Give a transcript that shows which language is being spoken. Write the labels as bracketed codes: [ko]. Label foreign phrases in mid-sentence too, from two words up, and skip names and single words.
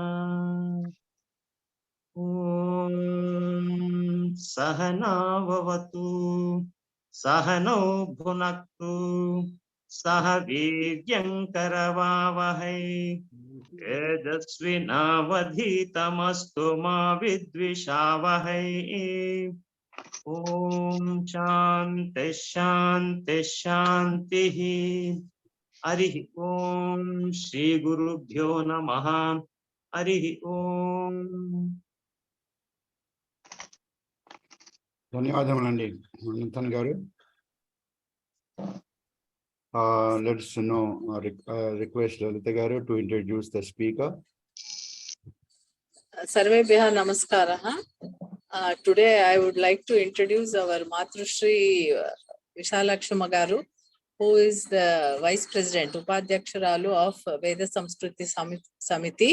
[sa] ॐ सहना ववतु सहनो भुनक्तु सहवीर्यं करवावहै तेजस्विनावधीतमस्तु मा विद्विषावहै. ॐ शान्तिः शान्तिः शान्तिः. हरिः ॐ श्री गुरुभ्यो नमः. हरिः ॐ. [te] ధన్యవాదములండి అనంతన్ గారు. [en] Let's request Lalita garu to introduce the speaker. [sa] सर्वेभ्यः नमस्कारः. [en] Today I would like to introduce our Matrushri Visalakshi garu, who is the Vice President, Upadhyaksharalu of Veda Samskruti Samiti.